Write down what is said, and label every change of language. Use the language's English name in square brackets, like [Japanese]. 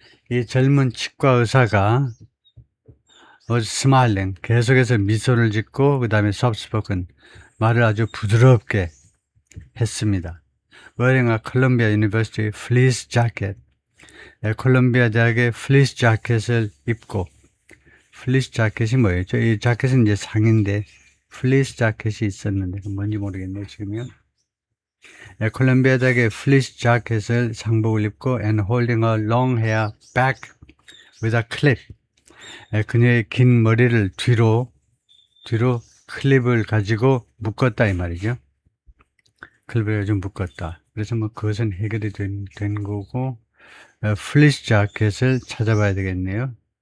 [Korean] 이 젊은 치과 의사가 [English] was smiling, [Korean] 계속해서 미소를 짓고 그 다음에 [English] soft-spoken, [Korean] 말을 아주 부드럽게 했습니다. [English] Wearing a Columbia University fleece jacket. [Korean] 콜롬비아 대학의 fleece 자켓을 입고, fleece 자켓이 뭐였죠? 이 자켓은 이제 상인데 fleece 자켓이 있었는데 뭔지 모르겠네요 지금요. 콜롬비아 대학의 fleece 자켓을 상복을 입고 [English] and holding a long hair back with a clip. [Korean] 그녀의 긴 머리를 뒤로 클립을 가지고 묶었다 이 말이죠. 클립을 가지고 묶었다. 그래서 뭐 그것은 해결이 된 거고, 플리스 자켓을 찾아봐야 되겠네요.